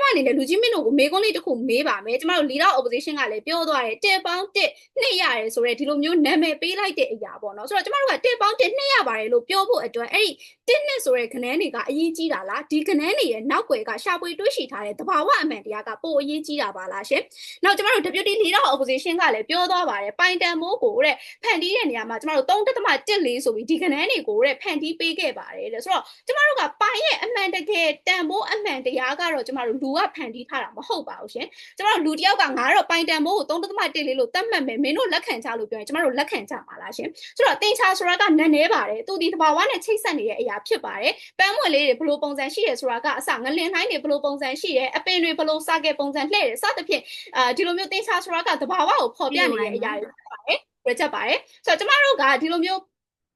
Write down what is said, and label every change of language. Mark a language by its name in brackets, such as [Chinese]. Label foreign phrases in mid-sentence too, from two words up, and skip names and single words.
[Burmese] အနေနဲ့လူကြီးမင်းတို့ကိုမေးခွန်းလေးတစ်ခုမေးပါမယ်ကျမတို့ [English] leader opposition [Burmese] ကလည်းပြောသွားတယ်1ပေါင်း1နှစ်ရတယ်ဆိုတော့ဒီလိုမျိုးနာမည်ပေးလိုက်တဲ့အရာပေါ့နော်ဆိုတော့ကျမတို့က1ပေါင်း1နှစ်ရပါတယ်လို့ပြောဖို့အတွက်အဲ့ဒီ1နှစ်ဆိုတဲ့ခဏန်းတွေကအရေးကြီးတာ လားဒီခဏန်းတွေရဲ့နောက်ွယ်ကရှာဖွေတွေ့ရှိထားတဲ့သဘာဝအမှန်တရားကပိုအရေးကြီးတာပါလားရှင်နောက်ကျမတို့ [English] deputy leader opposition [Burmese] ကလည်းပြောသွားပါတယ်ပိုင်တန်မိုးကိုတဲ့ဖ န်တီးတဲ့နေရာမှာကျမတို့3.14ဆိုပြီးဒီခဏန်းတွေကိုတဲ့ဖန်တီးပေးခဲ့ပါတယ်တဲ့ဆိုတော့ကျမတို့ကပိုင်ရဲ့အမှန်တကယ်တန် ဖိုးအမှန်တရားကတော့ကျမတို့လူကဖန်တီးထားတာမဟုတ်ပါဘူးရှင်ကျမတို့လူတယောက်ကငါတော့ပိုင်တန်မိုးကို3.14လို့သတ်မှတ်မယ်မင်းတို့လက်ခံကြလို့ပြောရင်ကျမတို့လက်ခံကြပါလားရှင်ဆိုတော့တင်ချာဆိုတာကနည်းနည်းပါတယ်သူဒီသဘာဝနဲ့ချိတ်ဆက်နေတဲ့အရာဖြစ်ပါတယ်ပန်းမွက်လေးတွေဘလို့ပုံစံရှိရဆိုတာကအစငလင်နှိုင်းတွေဘလို့ပုံစံရှိရအပင်တွေဘလို့စကဲပုံစံလှဲ့တယ်စသဖြင့်ဒီလိုမျိုးတင်ချာဆိုတာကသဘာဝကိုဖော်ပြနေတဲ့အရာတွေဖြစ်ပါတယ်ပြချက်ပါတယ်ဆိုတော့ကျမတို့ကဒီလိုမျိုး